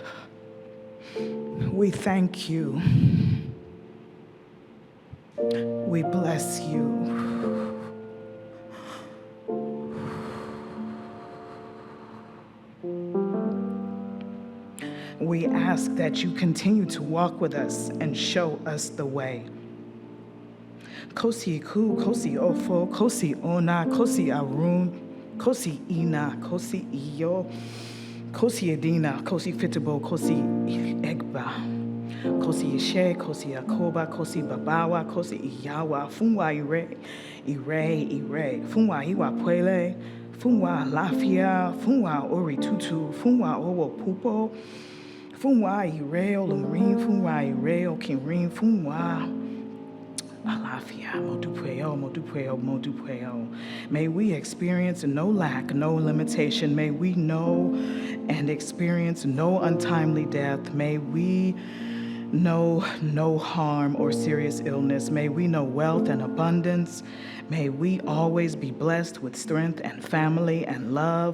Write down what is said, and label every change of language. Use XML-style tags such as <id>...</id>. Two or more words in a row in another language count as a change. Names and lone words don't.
<en>We thank you. We bless you. We ask that you continue to walk with us and show us the way.</en> <yo>Kosi Ku, Kosi Ofo, Kosi Ona, Kosi Arun, Kosi Ina, Kosi Iyo, Kosi Edina, Kosi Fitabo, Kosi Egba, Kosi Ishe, Kosi Akoba, Kosi Babawa, Kosi Iyawa, Funwa Ire, Funwa Iwa Puele, Funwa Lafia, Funwa Ori Tutu, Funwa Owo Pupo, Funwa Ireo Lurin, Funwa Ireo Kinrin, Funwa Alafia, Modupueo, Modupueo, Modupueo.</yo> <en>May we experience no lack, no limitation. May we know and experience no untimely death. May we know no harm or serious illness. May we know wealth and abundance. May we always be blessed with strength and family and love.</en>